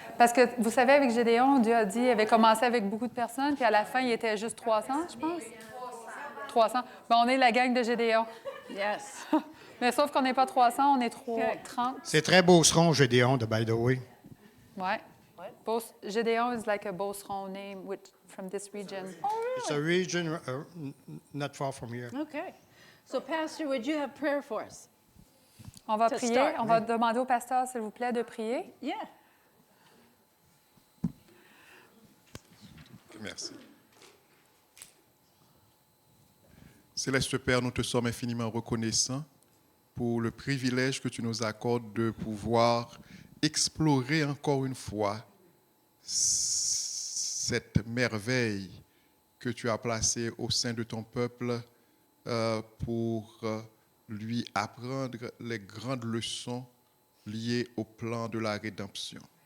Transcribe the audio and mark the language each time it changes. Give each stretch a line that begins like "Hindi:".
French: Parce que, vous savez, avec Gédéon, Dieu a dit, il avait commencé avec beaucoup de personnes, puis à la fin, il était juste 300, je pense. 300. Ben, on est la gang de Gédéon.
English: Yes.
French: Mais sauf qu'on n'est pas 300, on est
English: OK.
French: 30. C'est très beauceron, Gédéon, de by the way. Ouais.
English: Gédéon is like a beauceron name from this region. It's a region not far from here. Okay. So Pastor, would you have prayer for us?
French: On va
English: To
French: prier.
English: start.
French: On va demander au pasteur, s'il vous plaît, de prier.
English: Yeah.
French: Merci. Céleste Père, nous te sommes infiniment reconnaissants pour le privilège que tu nous accordes de pouvoir explorer encore une fois cette merveille que tu as placée au sein de ton peuple pour lui apprendre les grandes leçons liées au plan de la rédemption.